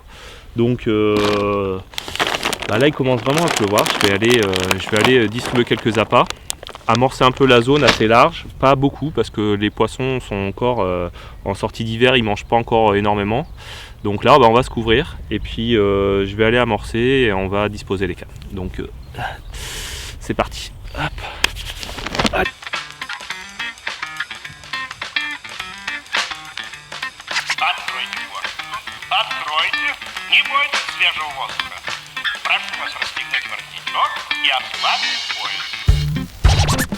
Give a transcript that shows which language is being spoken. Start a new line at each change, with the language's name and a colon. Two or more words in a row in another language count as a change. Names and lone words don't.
French: Donc là il commence vraiment à pleuvoir, je vais aller distribuer quelques appâts, amorcer un peu la zone assez large, pas beaucoup parce que les poissons sont encore en sortie d'hiver, ils mangent pas encore énormément. Donc là on va se couvrir et puis je vais aller amorcer et on va disposer les cannes. Donc c'est parti. Hop.
Russian: Откройте форточку. Откройте. Не бойтесь свежего воздуха. Прошу вас расстегнуть воротничок и ослабить пояс.